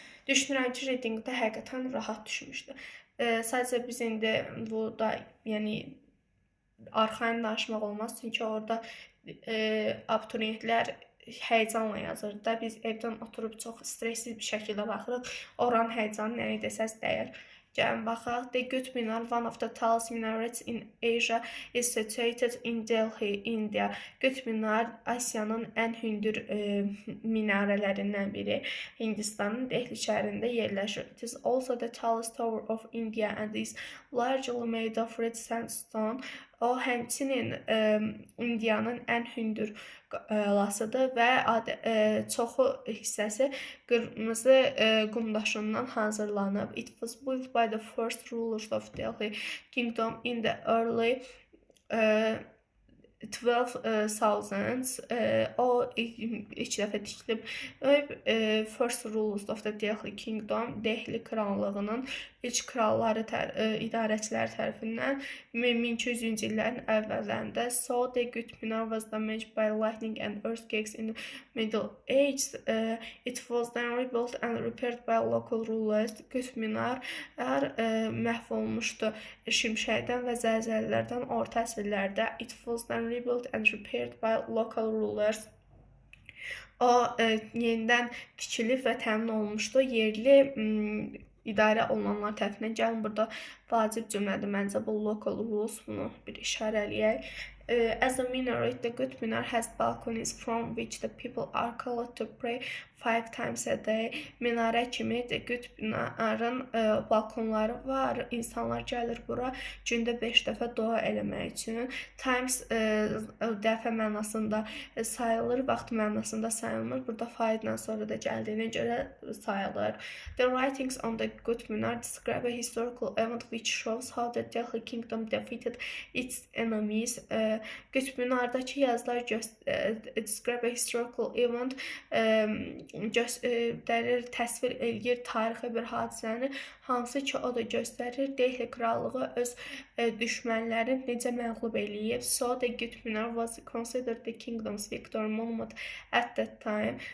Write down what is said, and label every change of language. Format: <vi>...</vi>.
<az>Düşünürəm ki, readingdə həqiqətən rahat düşmüşdü. Sadəcə biz indi burada, yəni arxain danışmaq olmaz, çünki orada abituriyentlər həyəcanla yazır da. Biz evdən oturub çox stressiz bir şəkildə baxırıq. Oranın həyəcanı nə desəz dəyər. Gəlin baxaq.</az> <en>The Qutb Minar, one of the tallest minarets in Asia, is situated in Delhi, India.</en> <az>Qutb Minar Asiyanın ən hündür minarələrindən biri. Hindistanın Delhi şəhərində yerləşir.</az> <en>It is also the tallest tower of India and is largely made of red sandstone.</en> <az>O həmçinin Indiyanın ən hündür lasıdır və çoxu hissəsi qırmızı qum daşından hazırlanıb.</az> <en>It was built by the first rulers of Delhi Kingdom in the early 12,000s.</en> <az>O ilk dəfə tikilib.</az> <en>First rulers of the Delhi Kingdom,</en> <az>Delhi krallığının ilk kralları, idarəçiləri tərəfindən 1200-cü illərin əvvəllərində.</az> <en>So the Qutb Minar was damaged by lightning and earthquakes in the Middle Ages. It was then rebuilt and repaired by local rulers.</en> <az>Qutb Minar məhv olmuşdu şimşəkdən və zəlzələlərdən orta əsrlərdə.</az> <en>It was then rebuilt and repaired by local rulers.</en> <az>O yenidən tikilib və təmin olunmuşdu yerli idarə olunanlar tərəfindən. Gəlin burada vacib cümlədir məncə bu</az> <en>local rules,</en> <az>bunu bir işarə eləyək.</az> <en>As a minaret, the Qutb Minar has balconies from which the people are called to pray 5 times a day.</en> <az>Minarə kimi Qutb Minarın balkonları var. İnsanlar gəlir bura gündə 5 dəfə dua eləmək üçün. Times dəfə mənasında sayılır, vaxt mənasında sayılmır. Burada faizlə sonra da gəldiyinə görə sayılır.</az> <en>The writings on the Qutb Minar describe a historical event which shows how the Delhi Kingdom defeated its enemies.</en> <az>Qutb Minardakı yazılar</az> <en>describe a historical event</en> <az>göstərir, təsvir eləyir tarixi bir hadisəni, hansı ki o da göstərir Delhi krallığı öz düşmənlərini necə məğlub eləyib.</az> <en>So the Qutb Minar was considered the kingdom's victory monument at that time.</en>